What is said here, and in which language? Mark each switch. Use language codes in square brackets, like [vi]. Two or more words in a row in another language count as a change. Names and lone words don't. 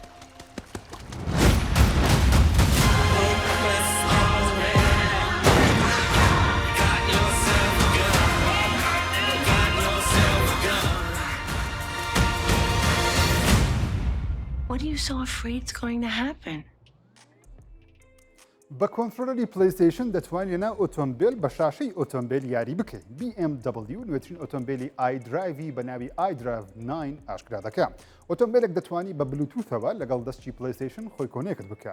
[en] What are you so afraid's going to happen? [ckb] بە کۆنترۆلەری پلیستیشن دەتوانێت لەناو ئۆتۆمبیل بە شاشەی ئۆتۆمبیل یاری بکەیت. BMW نوێترین ئۆتۆمبیلی iDrive بە ناوی iDrive 9 ئاشکرا دەکات. ئۆتۆمبیلێک دەتوانی بە بلوتوثەوە لەگەڵ دەستی پلیستیشن خۆی کۆنێکت بکات.